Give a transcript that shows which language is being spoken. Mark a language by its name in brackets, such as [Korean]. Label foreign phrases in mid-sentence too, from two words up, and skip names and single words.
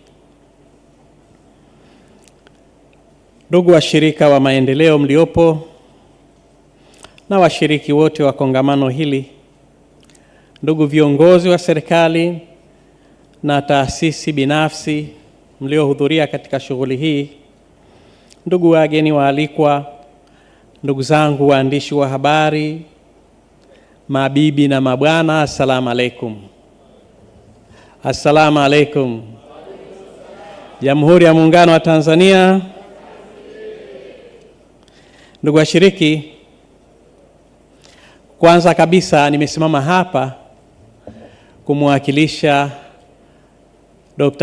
[Swahili] ndugu washirika wa maendeleo mliopo na washiriki wote wa kongamano hili, ndugu viongozi wa serikali na taasisi binafsi mliohudhuria katika shughuli hii, ndugu wageni waalikwa, ndugu zangu waandishi wa habari, mabibi na mabwana, [Arabic] السلام عليكم. السلام عليكم. [Swahili] Jamhuri ya Muungano wa Tanzania. Ndugu washiriki, kwanza kabisa nimesimama hapa kumwakilisha Dr.